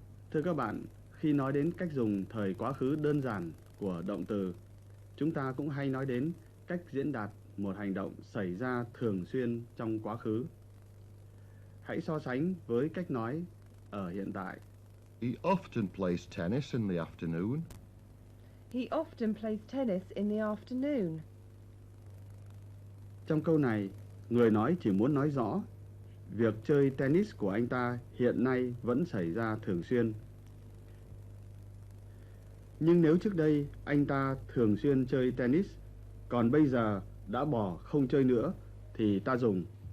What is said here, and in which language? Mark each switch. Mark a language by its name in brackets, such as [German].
[Vietnamese] Thưa các bạn, khi nói đến cách dùng thời quá khứ đơn giản của động từ, chúng ta cũng hay nói đến cách diễn đạt một hành động xảy ra thường xuyên trong quá khứ. Hãy so sánh với cách nói ở hiện tại. [English] He often plays tennis in the afternoon. He often plays tennis in the afternoon. [Vietnamese] Trong câu này, người nói chỉ muốn nói rõ việc chơi tennis của anh ta hiện nay vẫn xảy ra thường xuyên. Nhưng nếu trước đây anh ta thường xuyên chơi tennis, còn bây giờ đã bỏ không chơi nữa, thì ta dùng